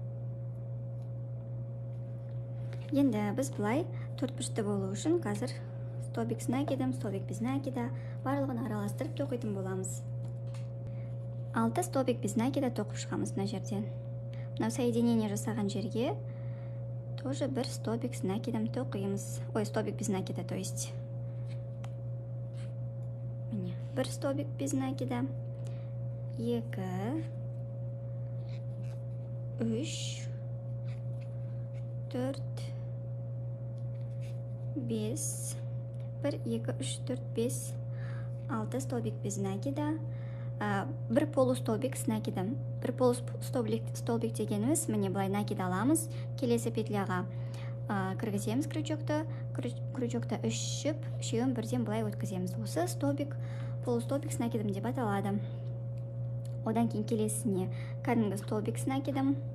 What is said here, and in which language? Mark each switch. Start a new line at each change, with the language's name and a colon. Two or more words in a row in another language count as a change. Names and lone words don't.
Kazakh: Енді біз былай төртбұрышты болу үшін қазір
Russian: столбик накидым, столбик без накида
Kazakh: барлығын араластырып тоқитын боламыз. 6
Russian: столбик без накида
Kazakh: тоқып шығамыз мына жерден. Мынау соединение жасаған жерге тоже 1
Russian: столбик с накидом
Kazakh: тоқимыз.
Russian: Ой, столбик без накида, то есть. Міне, 1 столбик без накида, 2, 3, 4, 5, 1, 2, 3, 4, 5, 6 столбик без накида, 1 полустолбик с накидом.
Kazakh: 1 полустолбик дегеніміз, міне былай накид аламыз, келесі петляға кіргіземіз крючокты 3 жіп, үшеуін бірден былай өткіземіз. Осы столбик,
Russian: полустолбик с накидом
Kazakh: деп аталады. Одан кейін келесіне кәдімгі
Russian: столбик с накидом.